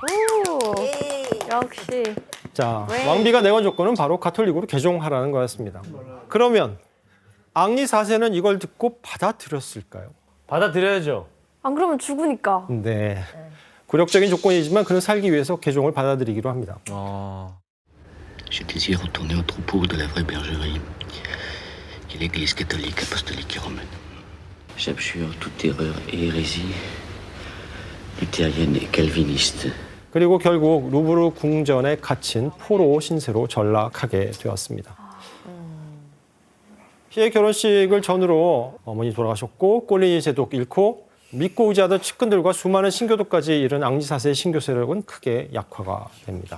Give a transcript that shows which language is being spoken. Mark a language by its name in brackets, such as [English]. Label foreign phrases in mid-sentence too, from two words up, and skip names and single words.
[Korean] 오, 역시. 자, 왕비가 내건 조건은 바로 가톨릭으로 개종하라는 거였습니다. 그러면 앙리 4세는 이걸 듣고 받아들였을까요? 받아들여야죠. 안 그러면 죽으니까. 네. 굴욕적인 조건이지만 그는 살기 위해서 개종을 받아들이기로 합니다. [French] Je désire retourner au troupeau de la vraie bergerie, qui est l'Église catholique, apostolique et romaine. J'abjure toute erreur et hérésie luthérienne et calviniste. [Korean] 그리고 결국 루브르 궁전에 갇힌 포로 신세로 전락하게 되었습니다. 피의 결혼식을 전후로 어머니 돌아가셨고 꼴리니 제독 잃고 믿고 의지하던 측근들과 수많은 신교도까지 이른 앙리 4세의 신교 세력은 크게 약화가 됩니다.